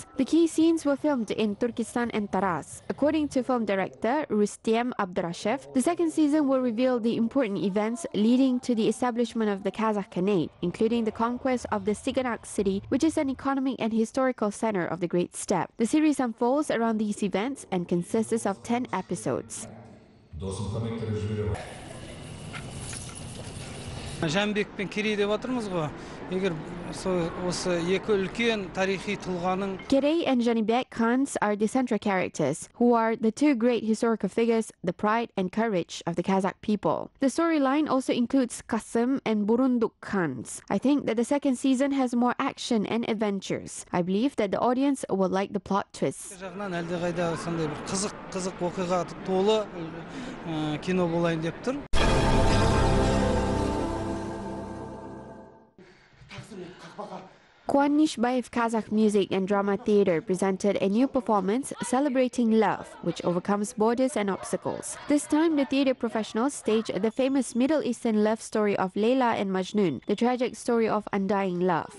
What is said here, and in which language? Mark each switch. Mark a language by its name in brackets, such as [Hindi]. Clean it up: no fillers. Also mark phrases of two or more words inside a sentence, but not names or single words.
[English] The key scenes were filmed in Turkestan and Taraz. According to film director Rustem Abdurashev, the second season will reveal the important events leading to the establishment of the Kazakh Khanate, including the conquest of the Saganak city, which is an economic and historical center of the Great Steppe. The series unfolds around these events and consists of 10 episodes. [Kazakh] Jibek пен Керей деп атырмыз ғой. Егер осы екі үлкен тарихи тұлғаның [English] Kerey and Jibek Khans are the central characters, who are the 2 great historical figures, the pride and courage of the Kazakh people. The storyline also includes Kasım and Burunduk Khans. I think that the second season has more action and adventures. I believe that the audience will like the plot twists. [Kazakh] жағынан әлдеқайда сондай бір қызық оқиға толы кино болайын деп тұр. [English] Kwanishbayev Kazakh Music and Drama Theatre presented a new performance celebrating love, which overcomes borders and obstacles. This time, the theatre professionals staged the famous Middle Eastern love story of Layla and Majnun, the tragic story of undying love.